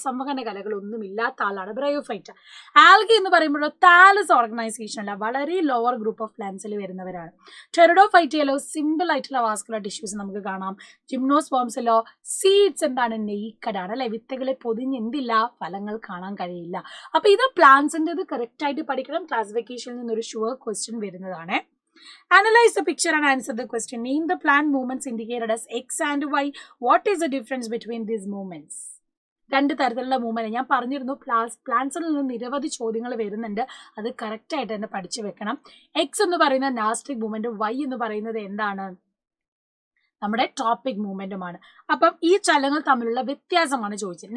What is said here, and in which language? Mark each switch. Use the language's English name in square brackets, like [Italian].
[Malayalam] സംവഹന കലകളൊന്നും ഇല്ലാത്ത ആളാണ് Bryophyta. Algae എന്ന് പറയുമ്പോൾ താലസ് ഓർഗനൈസേഷൻ അല്ല, വളരെ ലോവർ ഗ്രൂപ്പ് ഓഫ് പ്ലാന്റ്സിൽ വരുന്നവരാണ്. ടെറിഡോഫൈറ്റയിലോ സിമ്പിൾ ആയിട്ടുള്ള വാസ്കുലർ ടിഷ്യൂസ് നമുക്ക് കാണാം. ജിംനോസ്പേംസിലോ സീഡ്സ് എന്താണ്? നെയ്ക്കഡ് ആണ് അല്ലെ. വിത്തുകളെ പൊതിഞ്ഞ് എന്തില്ല? ഫലങ്ങൾ കാണാൻ കഴിയില്ല. അപ്പൊ ഇത് പ്ലാന്റ്സിന്റെ കറക്റ്റ് ആയിട്ട് പഠിക്കണം. ക്ലാസിഫിക്കേഷനിൽ നിന്നൊരു ഷുവർ ക്വസ്റ്റ്യൻ വരുന്നതാണ്. [English] Analyze the picture and answer the question. Name the plant movements indicated as X and Y. What is the difference between these movements? [Malayalam] 2 തരത്തിലുള്ള മൂവ്മെന്റ് ഞാൻ പറഞ്ഞിരുന്നു. പ്ലാന്റ്സിൽ നിന്ന് നിരവധി ചോദ്യങ്ങൾ വരുന്നുണ്ട്. അത് കറക്റ്റ് ആയിട്ട് തന്നെ പഠിച്ചു വെക്കണം. എക്സ് എന്ന് പറയുന്നത് നാസ്റ്റിക് മൂവ്മെന്റ്, വൈ എന്ന് പറയുന്നത് എന്താണ്? നമ്മുടെ ടോപ്പിക് മൂവ്മെന്റുമാണ്. അപ്പം ഈ ചലനങ്ങൾ തമ്മിലുള്ള വ്യത്യാസമാണ് ചോദിച്ചത്.